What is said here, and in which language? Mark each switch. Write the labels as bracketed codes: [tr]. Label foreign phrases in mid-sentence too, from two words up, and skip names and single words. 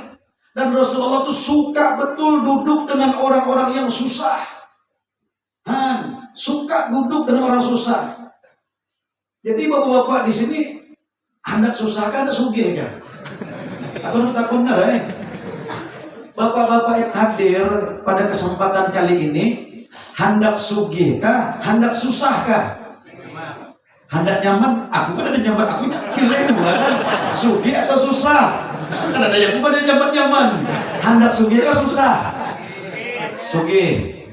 [bjn] Dan Rasulullah itu suka betul duduk dengan orang-orang yang susah. Suka duduk dengan orang susah. Jadi bapak-bapak di sini hendak susah kan, ada sugih kan? Aku takut nggak lah. Bapak-bapak yang hadir pada kesempatan kali ini hendak sugih kah, hendak susah kah? Hendak nyaman? Aku kan ada nyaman, aku pilih bukan sugih atau susah. Kan ada yang pada nyaman-nyaman. Hendak sugih kah susah? Sugih.